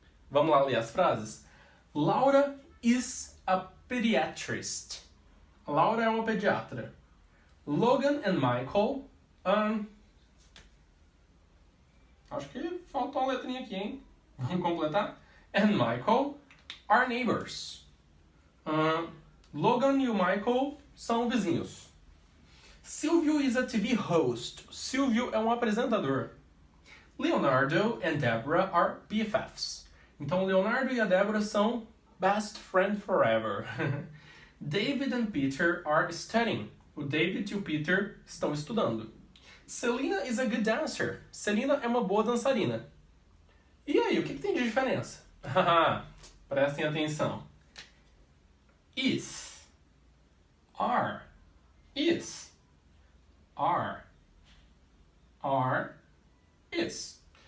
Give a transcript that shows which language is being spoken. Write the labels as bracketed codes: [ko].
[pt] Vamos lá ler as frases? [en] Laura is a pediatrist. [pt] Laura é uma pediatra. [en] Logan and Michael... [pt] acho que faltou uma letrinha aqui, hein? Vamos completar? [en] And Michael are neighbors. [pt] Logan e o Michael são vizinhos. [en] Silvio is a TV host. [pt] Silvio é um apresentador. [en] Leonardo and Deborah are BFFs. [pt] Então, Leonardo e a Deborah são [en] best friend forever. David and Peter are studying. [pt] O David e o Peter estão estudando. [en] Selena is a good dancer. [pt] Selena é uma boa dançarina. E aí, o que tem de diferença? Prestem atenção. [en] Is, are, is, are, is.